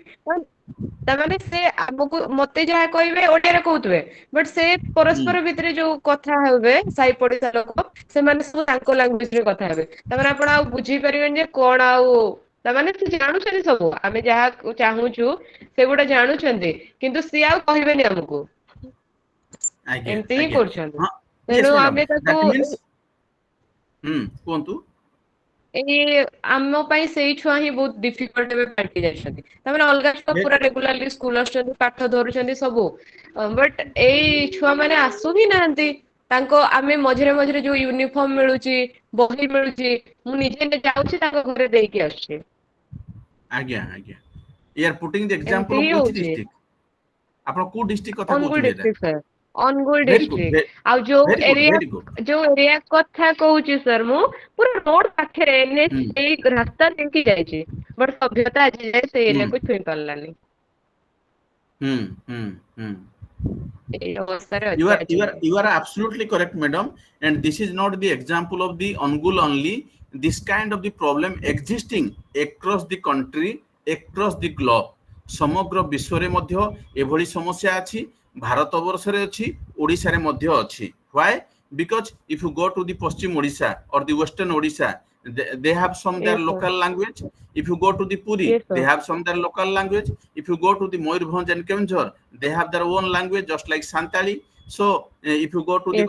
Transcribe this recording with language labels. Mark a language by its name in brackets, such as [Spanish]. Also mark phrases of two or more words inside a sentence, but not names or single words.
[Odia] ତାମାନେ ସେ ଆମକୁ ମତେ ଯାହା କହିବେ ଓଡିଆରେ କହୁଥିବେ, ବଟ ସେ ପରସ୍ପର ଭିତରେ ଯୋଉ କଥା ହେବେ ସାହି ପଡିଶା ଲୋକ, ସେମାନେ ସବୁ ତାଙ୍କ ଲାଙ୍ଗୁଏଜରେ କଥା ହେବେ। ତାପରେ ଆପଣ ଆଉ ବୁଝି ପାରିବେନି ଯେ କଣ ଆଉ, ତାମାନେ ସେ ଜାଣୁଛନ୍ତି ସବୁ, ଆମେ ଯାହା ଚାହୁଁଛୁ ସେଗୁଡା ଜାଣୁଛନ୍ତି, କିନ୍ତୁ ସିଏ ଆଉ କହିବେନି ଆମକୁ। ଆଜ୍ଞା ଏମିତି ହିଁ ଆଜ୍ଞା କରୁଛନ୍ତି। ହଁ ତେଣୁ [English] yes madam, [Odia] ଆମେ ତାକୁ [English] that means କୁହନ୍ତୁ। [Odia] ଏଇ ଆମ ପାଇଁ ସେଇ ଛୁଆ ହିଁ ବହୁତ ଡିଫିକଲ୍ଟ ଏବେ ପାଲଟି ଯାଇଛନ୍ତି। ତାମାନେ ଅଲଗା ଛୁଆ ପୁରା [English] regularly school [Odia] ଆସୁଛନ୍ତି, ପାଠ ଧରୁଛନ୍ତି ସବୁ, ବଟ ଏଇ ଛୁଆ ମାନେ ଆସୁ ହିଁ ନାହାନ୍ତି। ତାଙ୍କ ଆମେ ମଝିରେ ମଝିରେ ଯୋଉ ୟୁନିଫର୍ମ ମିଳୁଛି, ବହି ମିଳୁଛି, ମୁଁ ନିଜେ ଯାଉଛି ତାଙ୍କ ଘରେ ଦେଇକି ଆସୁଛି। ଆଜ୍ଞା ଆଜ୍ଞା [English] you are putting the [Odia] ଏମିତି [English] example of [Odia] ହିଁ [English] which [Odia] ହଉଛି। district? ଆପଣ କୋଉ ଡିଷ୍ଟ୍ରିକ୍ଟ କଥା ଅନୁଗୁଳ କହୁଛନ୍ତି? ଏଇଟା ଡିଷ୍ଟ୍ରିକ୍ଟ ସାର୍, ଅନୁଗୁଳ [English] very good, [Odia] ଡିଷ୍ଟ୍ରିକ୍ଟ। ଆଉ ଯୋଉ [English] very good, [Odia] ଏରିଆ [English] very good. [Odia] କଥା କହୁଛି ସାର୍, ମୁଁ ପୁରା ରୋଡ ପାଖରେ ଏନ୍ଏଚ ଏଇ ରାସ୍ତା ଦେଇକି ଯାଇଛି, ବଟ ସଭ୍ୟତା ଆଜି ଯାଏ ସେଇ ଏରିଆକୁ ଛୁଇଁ ପାରିଲାନି। ଏଇ ଅବସ୍ଥାରେ [English] You [Odia] ଅଛି [English] are you [Odia] ଆଜି [English] are you are absolutely correct, madam. And this is not the example of the Angul only. This kind of the problem existing across the country, across the globe. [Odia] ସମଗ୍ର ବିଶ୍ୱରେ ମଧ୍ୟ ଏଭଳି ସମସ୍ୟା ଅଛି, ଭାରତ ବର୍ଷରେ ଅଛି, ଓଡ଼ିଶାରେ ମଧ୍ୟ ଅଛି. [English] Why? Because if you go to the Paschim Odisha or the Western Odisha, they have some their yes sir local language. If you go to the Puri, yes they sir have some their local language. If you go to the Moyurbhanj and Keonjhar, they have their own language, just like Santali. So if you go to the